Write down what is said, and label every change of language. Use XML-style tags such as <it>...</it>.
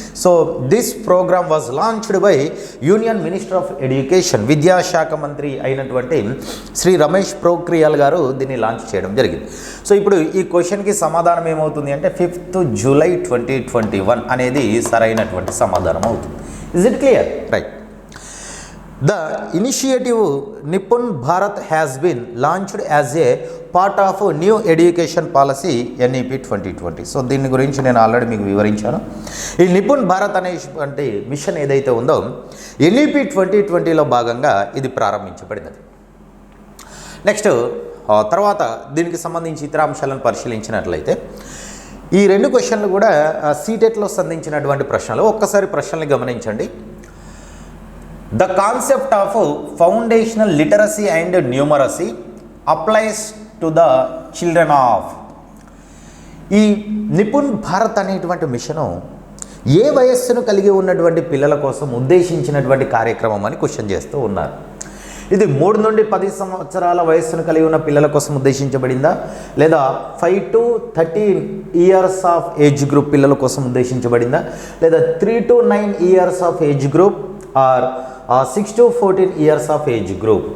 <en>so this programme was launched by union minister of education,</en> <te>విద్యాశాఖ మంత్రి అయినటువంటి శ్రీ రమేష్ పోఖ్రియాల్ గారు దీన్ని లాంచ్ చేయడం జరిగింది. సో ఇప్పుడు ఈ క్వశ్చన్కి సమాధానం ఏమవుతుంది అంటే 5th July 2021 అనేది సరైనటువంటి సమాధానం అవుతుంది.</te> <en>Is it clear? Right. The initiative Nippon Bharat has been launched as a part of new education policy NEP 2020.</en> <te>So దీని గురించి నేను ఆల్రెడీ మీకు వివరించాను. ఈ నిపుణ్ భారత్ అనేటువంటి మిషన్ ఏదైతే ఉందో NEP 2020లో భాగంగా ఇది ప్రారంభించబడినది. నెక్స్ట్ తర్వాత దీనికి సంబంధించి ఇతర అంశాలను పరిశీలించినట్లయితే ఈ రెండు క్వశ్చన్లు కూడా సీటెట్లో సంధించినటువంటి ప్రశ్నలు. ఒక్కసారి ప్రశ్నలు గమనించండి.</te> <en>The concept of foundational literacy and numeracy applies to the children of.</en> <te>ఈ నిపుణ్ భారత్ అనేటువంటి మిషను ఏ వయస్సును కలిగి ఉన్నటువంటి పిల్లల కోసం ఉద్దేశించినటువంటి కార్యక్రమం అని క్వశ్చన్ చేస్తూ ఉన్నారు. ఇది 3 నుండి 10 సంవత్సరాల వయస్సును కలిగి ఉన్న పిల్లల కోసం ఉద్దేశించబడిందా, లేదా 5 to 13 years of age group పిల్లల కోసం ఉద్దేశించబడిందా, లేదా 3 to 9 years of age group, are 6 to 14 years of age group.</te>